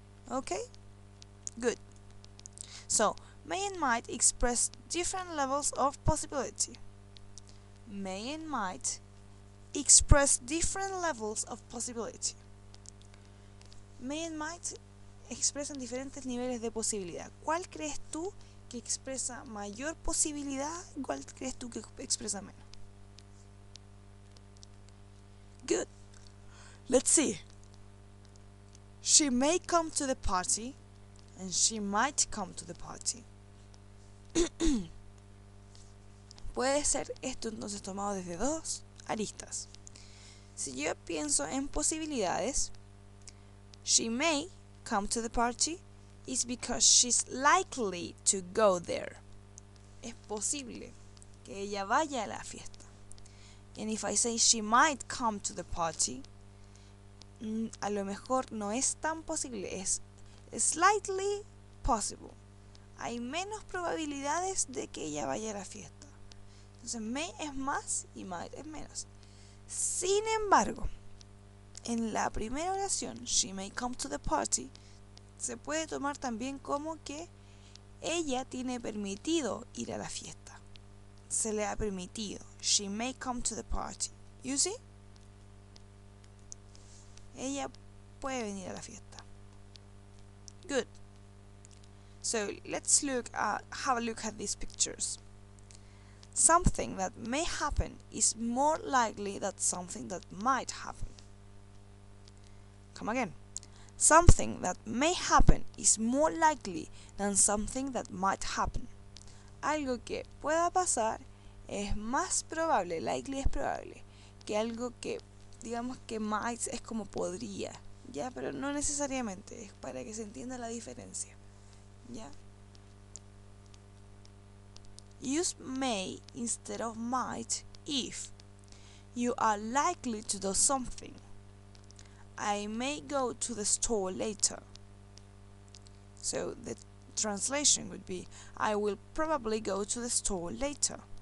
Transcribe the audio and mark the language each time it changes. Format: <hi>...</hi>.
<en>¿Ok? Good. So, may and might express different levels of possibility. May and might express different levels of possibility. May and might</en> <es>expresan diferentes niveles de posibilidad. ¿Cuál crees tú que expresa mayor posibilidad? ¿Cuál crees tú que expresa menos?</es> <en>Good. Let's see. She may come to the party and she might come to the party.</en> <es>Puede ser esto entonces tomado desde dos aristas. Si yo pienso en posibilidades,</es> <en>she may come to the party is because she's likely to go there.</en> <es>Es posible que ella vaya a la fiesta. And if I say she might come to the party, a lo mejor no es tan posible, es slightly possible. Hay menos probabilidades de que ella vaya a la fiesta. Entonces, may es más y might es menos. Sin embargo, en la primera oración,</es> <en>she may come to the party,</en> <es>se puede tomar también como que ella tiene permitido ir a la fiesta. Se le ha permitido.</es> <en>She may come to the party. You see?</en> <es>Ella puede venir a la fiesta.</es> <en>Good. So let's have a look at these pictures. Something that may happen is more likely than something that might happen. Come again. Something that may happen is more likely than something that might happen.</en> <es>Algo que pueda pasar es más probable, likely es probable, que algo que, digamos que might es como podría, ¿ya? Pero no necesariamente, es para que se entienda la diferencia, ¿ya?</es> <en>Use may instead of might if you are likely to do something. I may go to the store later. So the translation would be, I will probably go to the store later.</en>